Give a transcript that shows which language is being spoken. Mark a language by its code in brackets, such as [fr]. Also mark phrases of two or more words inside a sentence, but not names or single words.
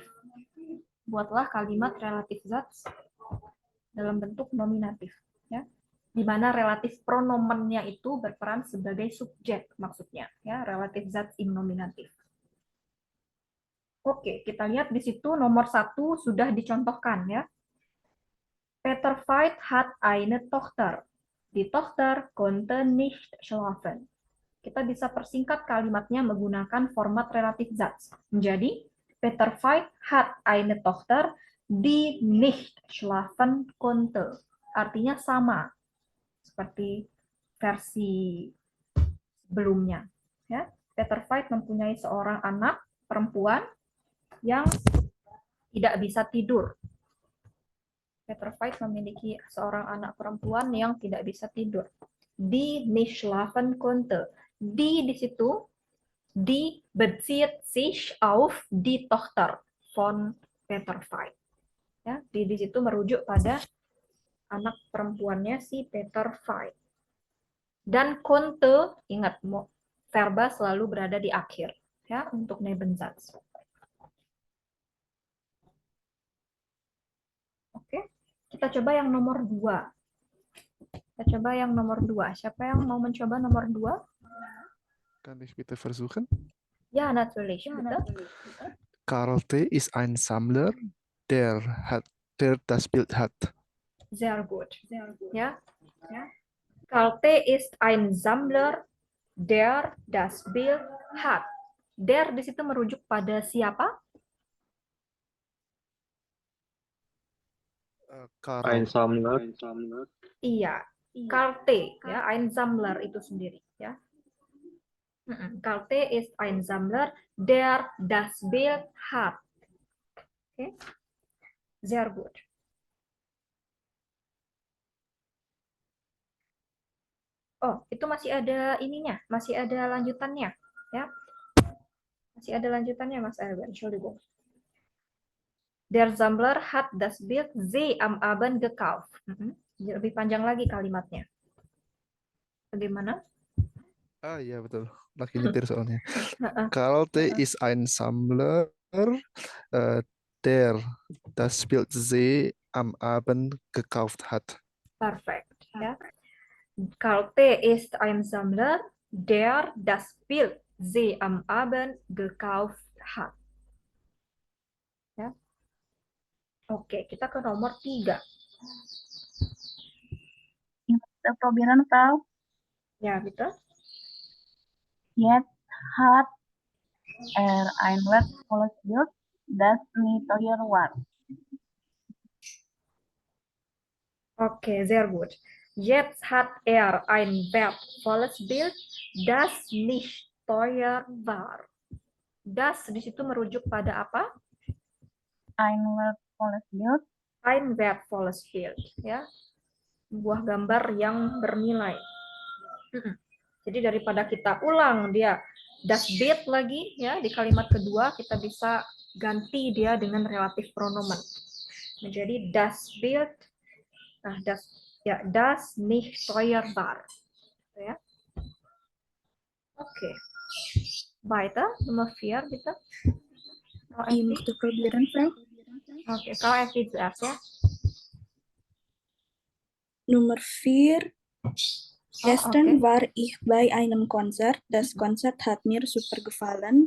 [id] Buatlah kalimat relatif Satz dalam bentuk nominatif ya. Di mana relatif pronomennya itu berperan sebagai subjek maksudnya ya, relatif [de] Satz im Nominativ. [id] Oke, kita lihat di situ nomor 1 sudah dicontohkan ya. [de] Peter Veit hat eine Tochter. Die Tochter konnte nicht schlafen. [id] Kita bisa persingkat kalimatnya menggunakan format relatif Satz. [de] Menjadi Peter Veit hat eine Tochter, die nicht schlafen konnte. [id] Artinya sama seperti versi sebelumnya. Ya. Peter Veit mempunyai seorang anak perempuan yang tidak bisa tidur. Peter Veit memiliki seorang anak perempuan yang tidak bisa tidur. [de] Die nicht schlafen konnte. Die [id] di situ, [de] die bezieht sich auf die Tochter von Peter Veit. [id] Ya, di situ merujuk pada anak perempuannya si Peter Veit. Dan konnte, ingat verba selalu berada di akhir ya untuk Nebensatz. Oke. Kita coba yang nomor 2. Kita coba yang nomor 2. Siapa yang mau mencoba nomor 2? [de] Kann ich bitte versuchen? Ja, natürlich. Bitte. Karl T. ist ein Sammler, der das Bild hat. Sehr gut. Ja. Karl T. ist ein Sammler, der das Bild hat. [id] Der di situ merujuk pada siapa? [de] Ein Sammler. [id] Iya, Karl T. Ya, [de] ein Sammler [id] itu sendiri. Ya. [de] Karl T. ist ein Sammler, der das Bild hat. Oke, sehr gut. [id] Oh, itu masih ada ininya, masih ada lanjutannya, ya. Masih ada lanjutannya, Mas Erwin. [de] Entschuldigung. Der Sammler hat das Bild sie am Abend gekauft. [id] Lebih panjang lagi kalimatnya. Bagaimana? Iya betul. Lagi nyetir soalnya. [de] Karl T. ist ein Sammler, der das Bild sie am Abend gekauft hat. Perfekt. Ja. Karl T. ist ein Sammler, der das Bild sie am Abend gekauft hat. [id] Ya. Oke, kita ke nomor 3. [de] probieren, Frau? Ya, bitte. Jetzt hat ein wertvolles Bild, das nie teuer war. Okay, sehr gut. Jetzt hat ein wertvolles Bild, das nicht teuer war. [id] Das di situ merujuk pada apa? [de] Ein wertvolles Bild. Ein wertvolles Bild, [id] ya. Sebuah gambar yang bernilai. Jadi daripada kita ulang dia [de] das Bild [id] lagi, ya, di kalimat kedua kita bisa ganti dia dengan relatif pronomen. [de] Menjadi das Bild, nah das nicht teuer war. [id] Ya. Oke. [de] Weiter, Nummer 4, bitte. Ich möchte probieren, Frau. Oke, Frau Evi zuerst, ya. Nummer 4. Gestern okay. war ich bei einem Konzert. Das Konzert hat mir super gefallen.